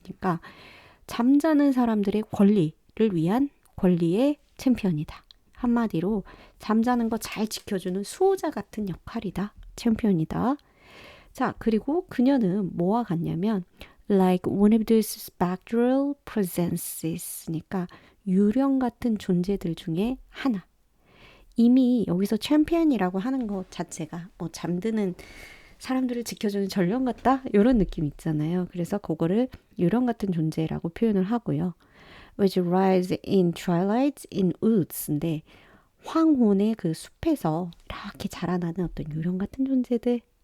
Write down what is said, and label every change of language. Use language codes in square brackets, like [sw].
[ko] 그러니까 잠자는 사람들의 권리를 위한 권리의 챔피언이다. 한마디로 잠자는 거 잘 지켜주는 수호자 같은 역할이다. 챔피언이다. 자, 그리고 그녀는 뭐와 같냐면 [en] like one of those spectral presences. [ko] 유령 같은 존재들 중에 하나. 이미 여기서 챔피언이라고 하는 것 자체가 뭐 잠드는 사람들을 지켜주는 전령 같다? 이런 느낌 있잖아요. 그래서 그거를 유령 같은 존재라고 표현을 하고요. [en] Which rise in twilight in woods인데 [ko] 황혼의 그 숲에서 이렇게 자라나는 어떤 유령 같은 존재들.